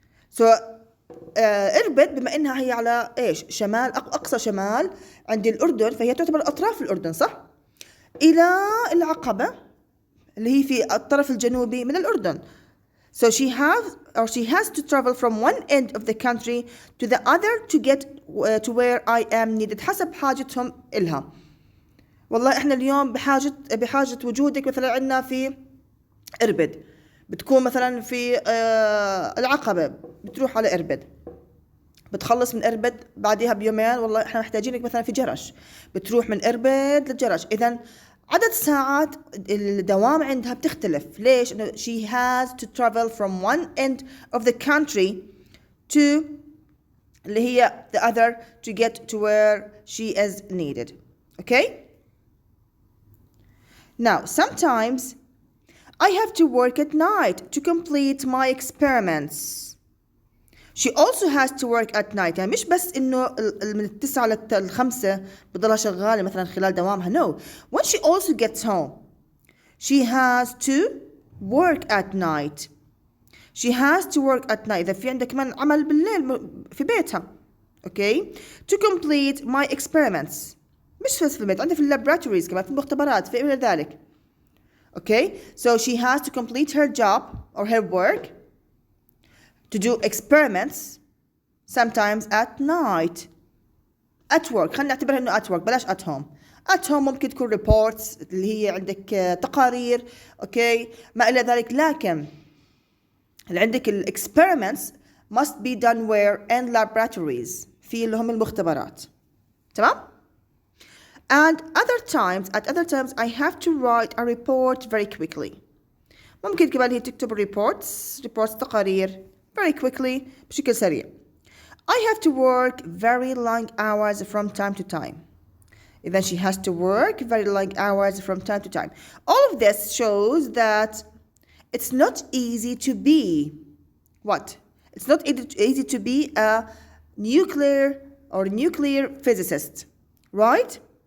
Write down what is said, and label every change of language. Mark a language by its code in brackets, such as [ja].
[ar] So إربد بما إنها هي على إيش شمال أقصى شمال عند الأردن, فهي تعتبر أطراف الأردن, صح؟ إلى العقبة اللي هي في الطرف الجنوبي من الأردن. [en] So she has to travel from one end of the country to the other to get to where I am needed. [ar] حسب حاجتهم إلها. والله إحنا اليوم بحاجة وجودك مثلا عندنا في إربد. بتكون مثلا في العقبة, بتروح على إربد. بتخلص من إربد بعدها بيومين, والله إحنا محتاجينك مثلا في جرش. بتروح من إربد للجرش. إذن عدد ساعات الدوام عندها بتختلف. ليش؟ إنه [en] she has to travel from one end of the country to [ar] اللي هي [en] the other to get to where she is needed. Okay? Now, sometimes I have to work at night to complete my experiments. She also has to work at night. [ar] يعني مش بس إنه من 9 ل 5 بضلها شغالة مثلا خلال دوامها. [en] No. When she also gets home, she has to work at night. She has to work at night. [ar] إذا في عندك كمان عمل بالليل في بيتها. [en] Okay? To complete my experiments. [ar] مش بس في البيت، عندها في اللابراتوريز كمان، في المختبرات، في غير ذلك. [en] Okay? So she has to complete her job or her work to do experiments sometimes at night. At work. [ar] خلينا نعتبرها إنه [en] at work [ar] بلاش [en] at home. At home [ar] ممكن تكون reports اللي هي عندك تقارير. Okay? ما إلى ذلك. لكن اللي عندك ال [en] experiments must be done where in laboratories [ar] في اللي هم المختبرات. تمام؟ [en] And at other times I have to write a report very quickly. [ar] ممكن كمان هي تكتب reports تقارير [en] very quickly [ar] بشكل سريع. [en] I have to work very long hours from time to time. [ar] إذا [en] she has to work very long hours from time to time. All of this shows that it's not easy to be what? It's not easy to be a nuclear physicist, right?